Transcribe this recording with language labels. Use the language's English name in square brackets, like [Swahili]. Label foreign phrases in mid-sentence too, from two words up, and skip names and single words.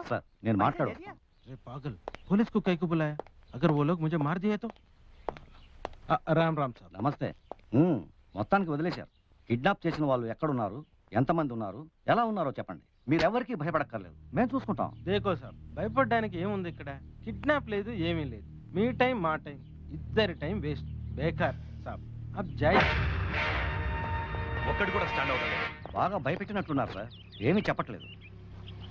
[Hindi] सर, [Telugu] నేను మాట్లాడు. [Hindi] अरे पागल, पुलिस को कहीं को बुलाया? अगर वो लोग मुझे मार दिए तो? राम राम साहब. [Telugu] నమస్తే. మొత్తానికి వదిలేశారు. కిడ్నాప్ చేసిన వాళ్ళు ఎక్కడున్నారు, ఎంతమంది ఉన్నారు, ఎలా ఉన్నారో చెప్పండి. మీరెవరికి భయపడక్కర్లేదు, మేము చూసుకుంటాం. [Hindi] देखो साहब, [Telugu] భయపడడానికి ఏముంది ఇక్కడ? కిడ్నాప్ లేదు, ఏమీ లేదు. మీ టైం మా టైం ఇద్దరి టైం వేస్ట్, [Hindi] बेकार साब. अब जै. [Telugu] ఒక్కడు కూడా స్టాండ్ అవుట్ అవ్వలేదు. బాగా భయపెట్టినట్లున్నారు సార్, ఏమీ చెప్పట్లేదు.